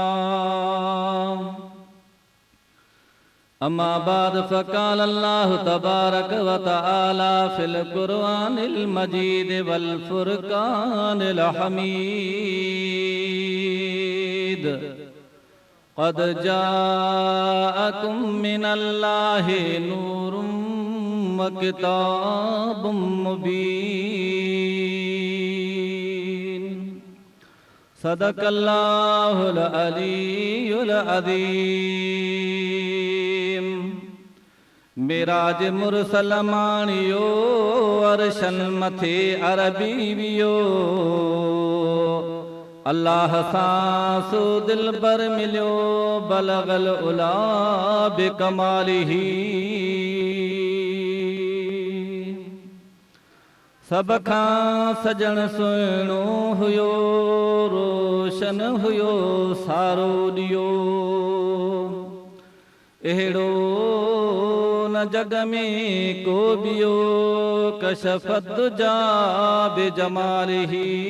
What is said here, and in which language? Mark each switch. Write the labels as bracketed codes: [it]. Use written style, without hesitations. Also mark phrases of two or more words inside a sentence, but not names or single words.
[ar] أما بعد فقال الله تبارك وتعالى في القرآن المجيد والفرقان الحميد قد جاءكم من الله نور وكتاب مبين. صدق الله العلي العظيم. [sd] मिराज मुरसल माणियो अरशन मथे अरबी वियो अल्लाह सासु दिल बर मिलियो [ar] بلغ العلى بكماله. [sd] सब खां सजण सुहिणो हुयो रोशन हुयो सारो ॾियो अहिड़ो न जग में को बियो [ar] كشف الدجى بجماله.